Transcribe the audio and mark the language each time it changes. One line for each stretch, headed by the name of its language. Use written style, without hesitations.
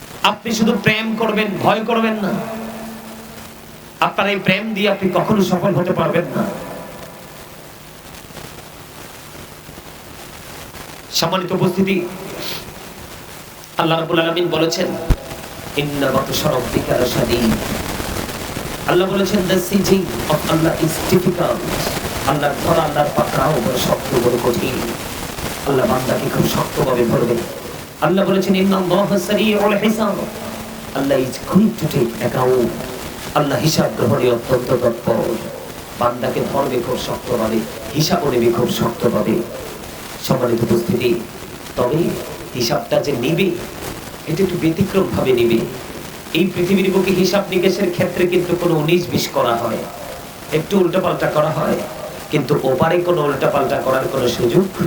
Bangla: আপনি শুধু প্রেম করবেন, ভয় করবেন না। আপনার এই প্রেম দিয়ে আপনি কখনো সফল হতে পারবেন না। সম্মানিত উপস্থিতি, আল্লাহ রাব্বুল আলামিন বলেছেন,
Arabic: ইন্না বাতশা রাব্বিকা লাশাদীদ।
Bangla: আল্লাহ বলেছেন,
English: the sieging of Allah is difficult।
Bangla: আল্লাহর ধরা, আল্লাহর পাকড়াও বড় শক্ত, বড় কঠিন। আল্লাহ বান্দাকে খুব শক্তভাবে ধরবে। আল্লাহ বলেছেন,
Arabic: ইন্নাল্লাহা সারিউল হিসাব।
English: আল্লাহ is going to take account।
Bangla: আল্লাহ হিসাব গ্রহণে অত্যন্ত তৎপর। বান্দাকে ধরবে খুব শক্তভাবে, হিসাবও নেবে খুব শক্তভাবে। সম্মানিত উপস্থিতি, তবে হিসাবটা যে নিবে, এটা একটু ব্যতিক্রম ভাবে নিবে। এই পৃথিবীর বুকে হিসাব নিকেশের ক্ষেত্রে কিন্তু কোনো 19-20 করা হয়, একটু উল্টাপাল্টা করা হয়, কিন্তু ওপারে কোনো উল্টাপাল্টা করার কোনো সুযোগ